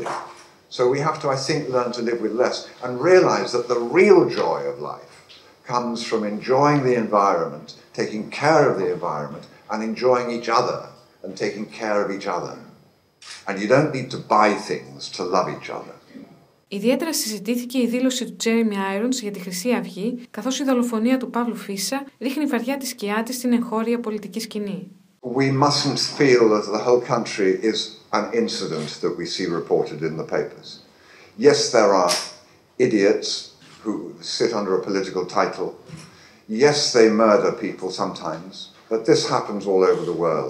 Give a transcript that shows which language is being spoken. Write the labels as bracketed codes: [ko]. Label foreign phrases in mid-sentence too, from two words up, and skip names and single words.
[en] So we have to, I think, learn to live with less and realize that the real joy of life comes from enjoying the environment, taking care of the environment, and enjoying each other and taking care of each other. And you don't need to buy things to love each other. [el] Ιδιαίτερα συζητήθηκε η δήλωση του Τζέρεμι Aιρονς για τη Χρυσή Αυγή, καθώς η δολοφονία του Παύλου Φίσα ρίχνει βαριά τη σκιά της στην εγχώρια πολιτική σκηνή. [en] We mustn't feel that the whole country is an incident that we see reported in the papers. Yes, there are idiots who sit under a political title. Yes, they murder people sometimes, but this happens all over the world.